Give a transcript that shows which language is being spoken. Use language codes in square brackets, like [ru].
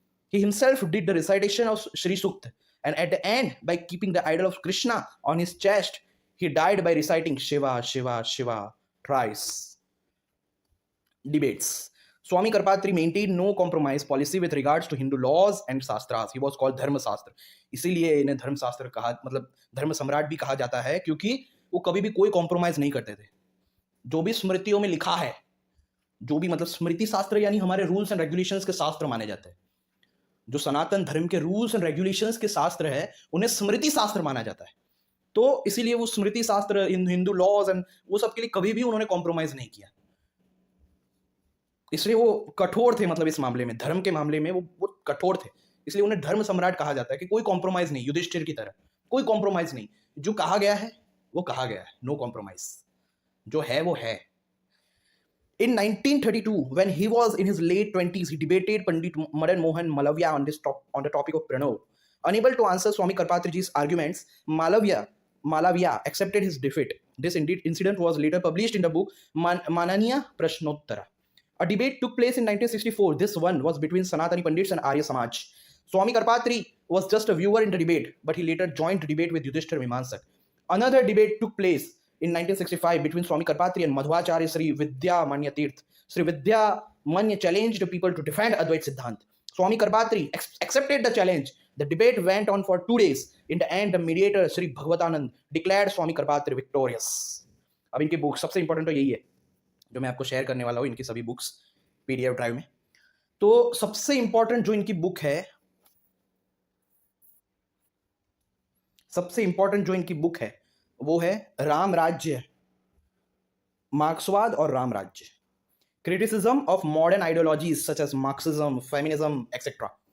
[en] He himself did the recitation of Sri Sukta, and at the end, by keeping the idol of Krishna on his chest, he died by reciting Shiva, Shiva, Shiva thrice. Debates. Swami Karpatri maintained no compromise policy with regards to Hindu laws and shastras. He was called Dharma Shastra. [hi] इसीलिए इन्हें धर्म शास्त्र कहा, मतलब धर्म सम्राट भी कहा जाता है, क्योंकि वो कभी भी कोई कॉम्प्रोमाइज नहीं करते थे. जो भी स्मृतियों में लिखा है, जो भी मतलब स्मृति शास्त्र यानी हमारे [en] rules and regulations [hi] के शास्त्र माने जाते हैं. जो सनातन धर्म के [en] rules and regulations [hi] के शास्त्र है, उन्हें स्मृति शास्त्र माना जाता है. तो इसीलिए वो स्मृति शास्त्र, हिंदू लॉज एंड वो सब के लिए कभी भी उन्होंने कॉम्प्रोमाइज नहीं किया. इसलिए वो कठोर थे, मतलब इस मामले में, धर्म के मामले में वो कठोर थे. इसलिए उन्हें धर्म सम्राट कहा जाता है कि कोई कॉम्प्रोमाइज नहीं, युधिष्ठिर की तरह कोई कॉम्प्रोमाइज नहीं. जो कहा गया है वो कहा गया है, [en] No compromise. [hi] जो है वो है. [en] In 1932, when he was in his late 20s, he debated Pandit Madan Mohan Malavya on the topic of Pranav. Unable to answer Swami Karpatriji's arguments, Malavya accepted his defeat. This incident was later published in the book Mananiya Prashnottara. A debate took place in 1964. This one was between Sanatani Pandits and Arya Samaj. Swami Karpatri was just a viewer in the debate, but he later joined the debate with Yudhishthir Mimamsak. Another debate took place in 1965 between Swami Karpatri and Madhvacharya Sri Vidya Manya Tirth. Sri Vidya Manya challenged the people to defend Advait Siddhant. Swami Karpatri accepted the challenge. The debate went on for 2 days. In the end, the mediator Sri Bhagavatanand declared Swami Karpatri victorious. [hi] अब इनकी book सबसे important तो यही है जो मैं आपको share करने वाला हूँ, इनकी सभी बुक्स पीडीएफ ड्राइव में. तो सबसे इंपॉर्टेंट जो इनकी बुक है, सबसे इंपॉर्टेंट जो इनकी बुक है वो है राम राज्य, मार्क्सवाद और राम राज्य, [en] Criticism of modern ideologies such as Marxism, feminism et cetera.